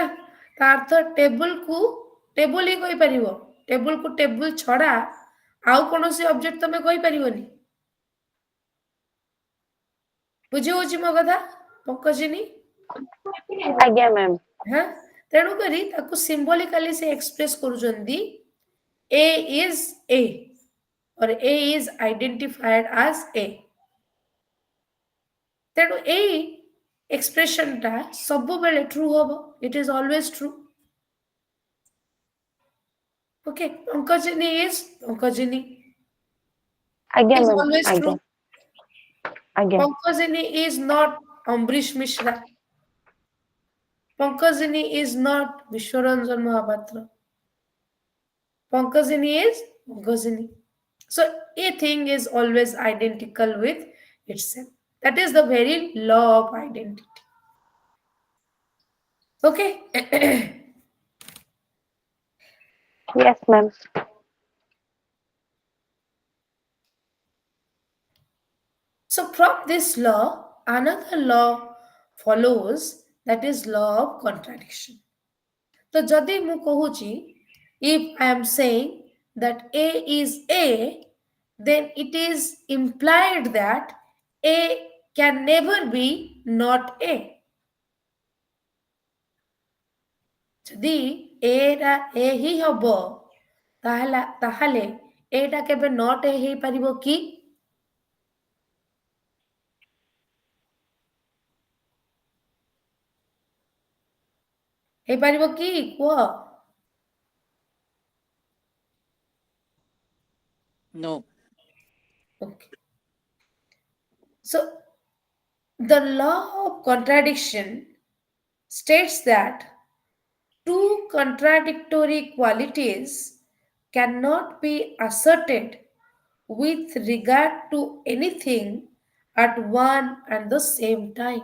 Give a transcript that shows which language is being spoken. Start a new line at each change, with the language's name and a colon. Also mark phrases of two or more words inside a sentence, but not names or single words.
Odia: ତା ଅର୍ଥ ଟେବୁଲକୁ ଟେବୁଲ ହିଁ କହିପାରିବ, ଟେବୁଲକୁ ଟେବୁଲ ଛଡା ଆଉ କୌଣସି ଅବଜେକ୍ଟ ତମେ କହିପାରିବନି। ବୁଝି ହଉଛି ମୋ କଥା ପଙ୍କଜିନୀ? ଆଜ୍ଞା ମ୍ୟାମ୍। ହଁ, ତେଣୁକରି ତାକୁ ସିମ୍ବଲିକାଲି ସେ ଏକ୍ସପ୍ରେସ କରୁଛନ୍ତି
English: A is A or A is identified as A।
Odia: ତେଣୁ ଏଇ ଏକ୍ସପ୍ରେସନଟା ସବୁବେଳେ ଟ୍ରୁ ହବ,
English: it is always true. Okay, Pankajini is Pankajini
Odia: ଆଜ୍ଞା
English: is ମ୍ୟାମ୍। always
Odia: ଆଜ୍ଞା
English: true.
Odia: ଆଜ୍ଞା
English: Pankajini is not Ambrish Mishra. Pankajini is not Vishwaranjan Mahapatra. Pankajini is Pankajini. So a thing is always identical with itself. That is the very law of identity. Okay. yes ma'am. So from this law, another law follows, that is law of contradiction.
Odia: So ଯଦି ମୁଁ କହୁଛି,
English: if I am saying that A is A, then it is implied that A can never be not A.
Odia: ଯଦି A ଟା A ହିଁ ହବ, ତାହେଲେ A ଟା କେବେ
English: not A
Odia: ହେଇପାରିବ କି? ହେଇପାରିବ କି କୁହ?
English: No. Okay. So the law of contradiction states that two contradictory qualities cannot be asserted with regard to anything at one and the same time.